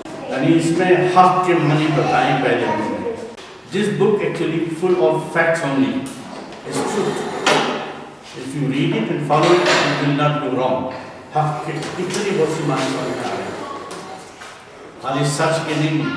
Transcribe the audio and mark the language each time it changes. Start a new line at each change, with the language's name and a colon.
Urdu: یعنی اس میں حق کے معنی بتائیں پہلے ہم نے.
English: This book actually full of facts only. It's truth. If you read it and follow it, you will not go wrong.
Urdu: حق کے اتنی بہت سی معنی بتا رہے ہیں. خالی سچ کے نہیں.